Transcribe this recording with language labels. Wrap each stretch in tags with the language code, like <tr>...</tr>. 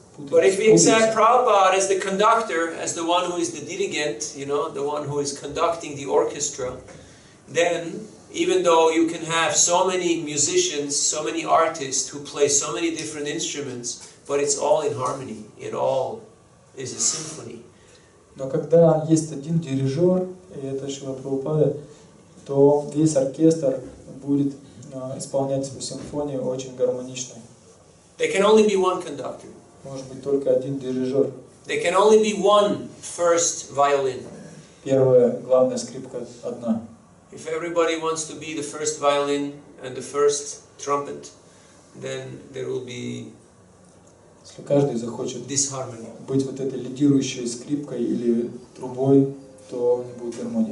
<en>But if we accept Prabhupada as the conductor, as the one who is the dirigent, the one who is conducting the orchestra, then even though you can have so many musicians, so many artists who play so many different instruments, but it's all in harmony. It all is a symphony.</en> <ru>Но когда есть один дирижер, и это Шрила Прабхупада, то весь оркестр будет исполнять свою симфонию очень гармонично.</ru> <en>There can only be one conductor.</en> <ru>Может быть только один дирижер.</ru> <en>There can only be one first violin.</en> <ru>Первая главная скрипка одна.</ru> <en>If everybody wants to be the first violin and the first trumpet, then there will be</en> <ru>Если каждый захочет</ru> <en>disharmony.</en> <ru>быть вот этой лидирующей скрипкой или трубой, то не будет гармонии.</ru>